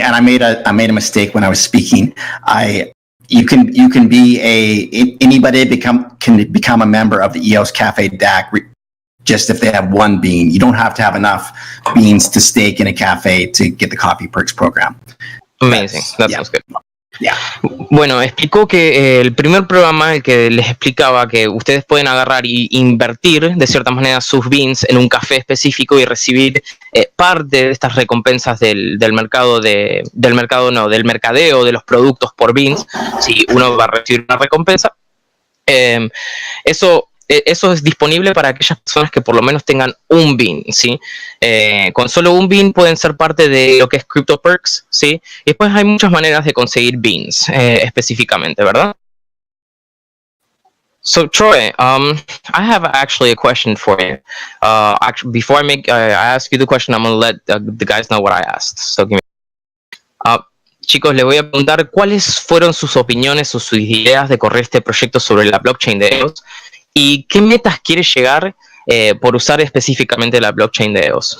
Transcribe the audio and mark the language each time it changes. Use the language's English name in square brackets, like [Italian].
[English] And I made a mistake when I was speaking. You can be anybody can become a member of the EOSCafé deck just if they have one bean. You don't have to have enough beans to stake in a cafe to get the coffee perks program. Amazing. That sounds good. Yeah. [Spanish] Bueno, explicó que el primer programa, el que les explicaba que ustedes pueden agarrar y invertir de cierta manera sus beans en un café específico y recibir parte de estas recompensas del mercado del mercadeo de los productos por beans. Si uno va a recibir una recompensa, eso es disponible para aquellas personas que por lo menos tengan un bean, ¿sí? Con solo un bean pueden ser parte de lo que es Crypto Perks, ¿sí? Y después hay muchas maneras de conseguir beans específicamente, ¿verdad? [English] So Troy, I have actually a question for you. Actually, before I ask you the question, I'm going to let the guys know what I asked. So give me. [Spanish] Chicos, les voy a preguntar cuáles fueron sus opiniones o sus ideas de correr este proyecto sobre la blockchain de EOS. ¿Y qué metas quiere llegar por usar específicamente la blockchain de EOS?